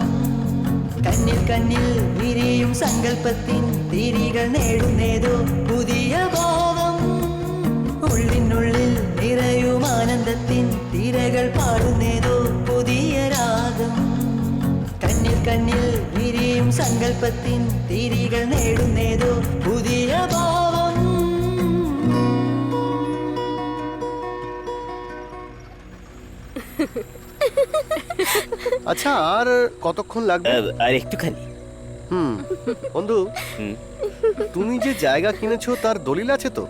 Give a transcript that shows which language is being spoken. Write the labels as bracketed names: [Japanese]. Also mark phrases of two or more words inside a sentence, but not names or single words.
[Malayalam] കണ്ണിൽ കണ്ണിൽ വിരിയും സങ്കല്പത്തിൻ തിരികൾ നേടുന്നേതോ പുതിയ ഭാവം ഉള്ളിനുള്ളിൽ നിറയും ആനന്ദത്തിൻ തിരകൾ പാടുന്നേതോ പുതിയ രാഗം കണ്ണിൽ കണ്ണിൽ വിരിയും സങ്കല്പത്തിൻ തിരികൾ നേടുന്നേതോ പുതിയ ഭാവം [Bangla] আচ্ছা, আর কতক্ষণ লাগবে? আর একটুখানি। বন্ধু, তুমি যে জায়গা কিনেছো তার দলিল আছে তো?